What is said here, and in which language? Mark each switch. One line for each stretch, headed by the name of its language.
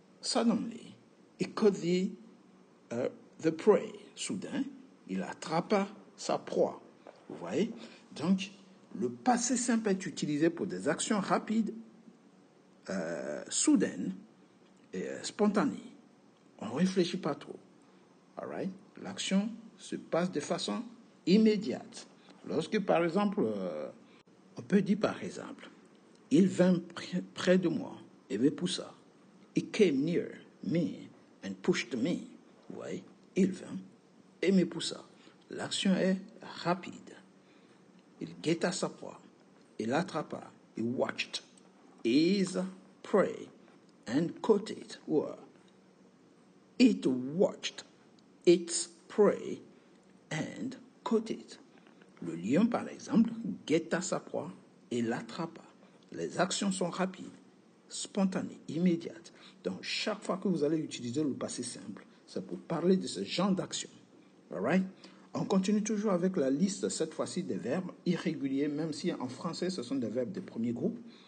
English: Suddenly, he caught the prey.
French: Soudain, il attrapa sa proie. Vous voyez? Donc, le passé simple est utilisé pour des actions rapides, soudaines et spontanées. On ne réfléchit pas trop.
English: All right?
French: L'action se passe de façon immédiate. Lorsque, par exemple, on peut dire par exemple, il vint près de moi et me poussa.
English: He came near me and pushed me.
French: Vous voyez? Il vint et me poussa. L'action est rapide. Il guetta sa proie. Il l'attrapa.
English: He watched his prey and caught it. It watched its prey and caught it.
French: Le lion, par exemple, guetta sa proie et l'attrapa. Les actions sont rapides, spontanées, immédiates. Donc, Donc, chaque fois que vous allez utiliser le passé simple, c'est pour parler de ce genre d'action.
English: All right?
French: On continue toujours avec la liste, cette fois-ci, des verbes irréguliers, même si en français, ce sont des verbes de premier groupe.